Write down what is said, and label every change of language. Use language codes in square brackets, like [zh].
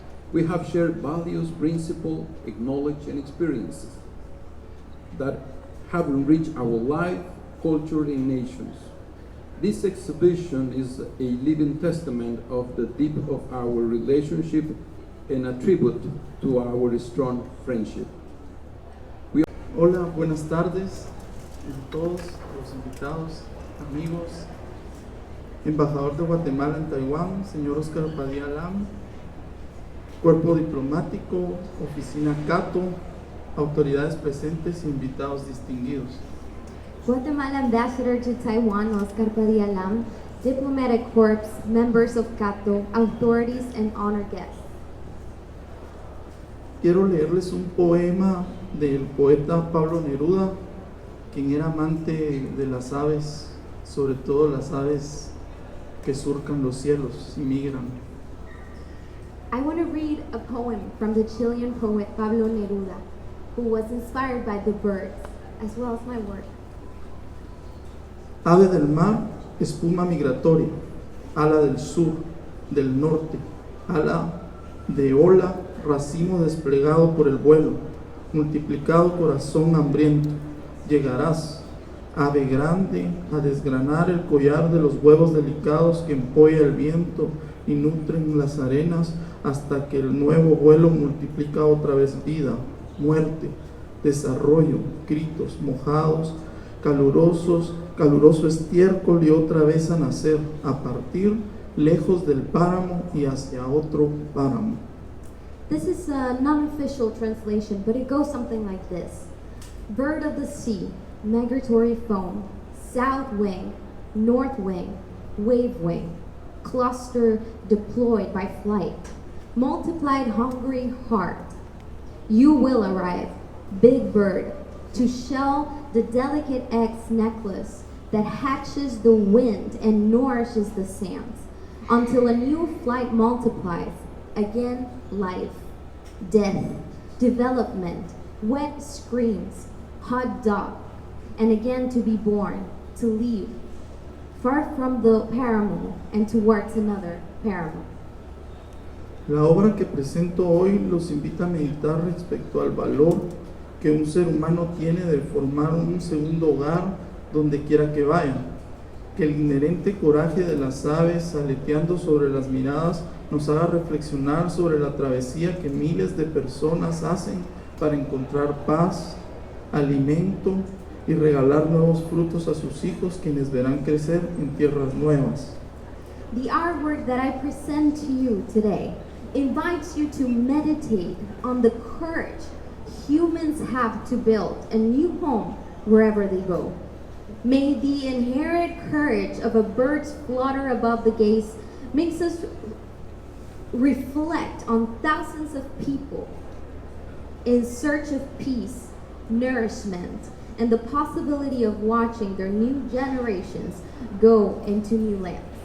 [en] We have shared values, principles, knowledge, and experiences that have enriched our life, culture, and nations. This exhibition is a living testament of the depth of our relationship and a tribute to our strong friendship. [es] Hola, buenas tardes a todos los invitados, amigos, embajador de Guatemala en Taiwán, señor Oscar Padilla Lam, cuerpo diplomático, oficina Cato, autoridades presentes e invitados distinguidos. [en] Guatemala Ambassador to Taiwan, Oscar Padilla Lam, Diplomatic Corps, members of CATO, authorities, and honored guests. [es] Quiero leerles un poema del poeta Pablo Neruda, quien era amante de las aves, sobre todo las aves que surcan los cielos y migran. [en] I want to read a poem from the Chilean poet Pablo Neruda, who was inspired by the birds, as well as my work. [es] Ave del mar, espuma migratoria, ala del sur, del norte, ala de ola, racimo desplegado por el vuelo, multiplicado corazón hambriento, llegarás, ave grande, a desgranar el collar de los huevos delicados que empolla el viento y nutren las arenas hasta que el nuevo vuelo multiplica otra vez vida, muerte, desarrollo, gritos mojados, caluroso estiércol y otra vez a nacer, a partir lejos del páramo y hacia otro páramo. [en] This is a non-official translation, but it goes something like this. Bird of the sea, migratory foam, south wing, north wing, wave wing, cluster deployed by flight, multiplied hungry heart. You will arrive, big bird, to shell the delicate eggs necklace that hatches the wind and nourishes the sands, until a new flight multiplies, again life, death, development, wet screams, hot dog, and again to be born, to leave, far from the páramo and towards another páramo. [es] La obra que presento hoy los invita a meditar respecto al valor que un ser humano tiene de formar un segundo hogar donde quiera que vaya, que el inherente coraje de las aves aleteando sobre las miradas nos haga reflexionar sobre la travesía que miles de personas hacen para encontrar paz, alimento y regalar nuevos frutos a sus hijos, quienes verán crecer en tierras nuevas. [en] The artwork that I present to you today invites you to meditate on the courage humans have to build a new home wherever they go. May the inherent courage of a bird's flutter above the gaze makes us reflect on thousands of people in search of peace, nourishment, and the possibility of watching their new generations go into new lands.